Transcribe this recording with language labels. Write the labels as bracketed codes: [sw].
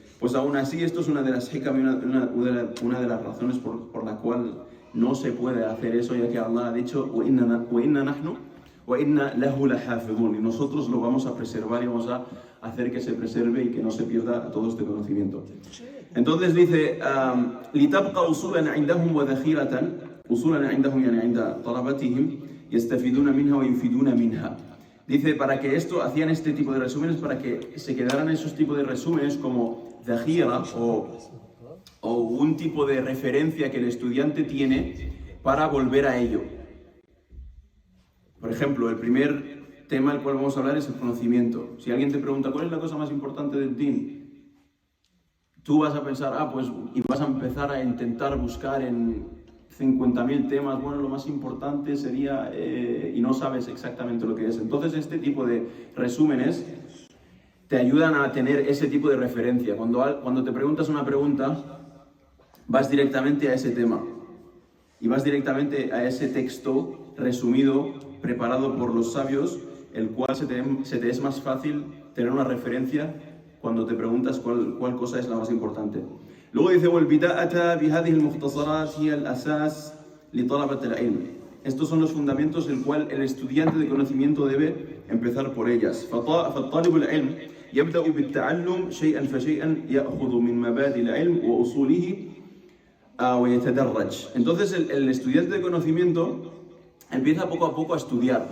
[es] Pues aún así, esto es una de las hikam, una de las razones por la cual no se puede hacer eso, ya que Allah ha dicho [ar] وَإِنَّا نَحْنُ وَإِنَّا لَهُ لَحَافِظُونَ, [es] y nosotros lo vamos a preservar y vamos a hacer que se preserve y que no se pierda todo este conocimiento. Entonces dice [ar] لِتَبْقَ أُصُولًا عِنْدَهُمْ وَذَخِيرَةً أُصُولًا عِنْدَهُم يعني عند طلبتهم يستفيدون منها وينفذون منها. [es] Dice, para que esto, hacían este tipo de resúmenes, para que se quedaran esos tipos de resúmenes como dhahira o un tipo de referencia que el estudiante tiene para volver a ello. Por ejemplo, el primer tema del cual vamos a hablar es el conocimiento. Si alguien te pregunta, ¿cuál es la cosa más importante del din? Tú vas a pensar, y vas a empezar a intentar buscar en 50.000 temas, bueno, lo más importante sería, y no sabes exactamente lo que es. Entonces este tipo de resúmenes te ayudan a tener ese tipo de referencia. Cuando te preguntas una pregunta, vas directamente a ese tema y vas directamente a ese texto resumido, preparado por los sabios, el cual se te es más fácil tener una referencia cuando te preguntas cuál cosa es la más importante. Luego dice, [ar] وَالْبِدَاءَةَ بِهَذِهِ الْمُخْتَصَرَاتِ هِيَ الْأَسَاسِ لِطَلَبَةِ الْعِلْمِ. [es] Estos son los fundamentos el cual el estudiante de conocimiento debe empezar por ellas. [ar] فَالطَّالِبُ الْعِلْمِ يَبْدَأُ بِالتَّعَلُّمِ شَيْئًا فَشَيْئًا يَأْخُذُ مِنْ مَبَادِئِ الْعِلْمِ وَأُصُولِهِ وَيَتَدَرَّجْ. [es] Entonces el estudiante de conocimiento empieza poco a poco a estudiar.